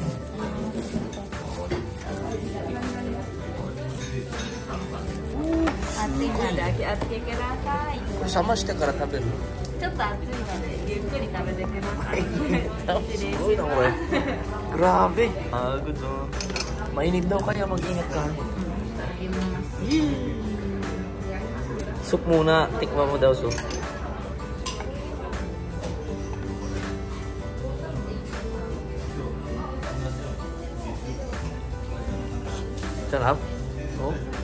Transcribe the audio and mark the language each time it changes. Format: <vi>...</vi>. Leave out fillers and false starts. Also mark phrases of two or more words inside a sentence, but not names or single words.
<ja>冷ましてから食べる. ちょっと暑いのでゆっくり食べてください。</ja> <tl>Grabe. Good oh. Mainit daw kaya mag-ingat ka. Soup muna. Tikman mo daw soup. Sarap. Oh.</tl>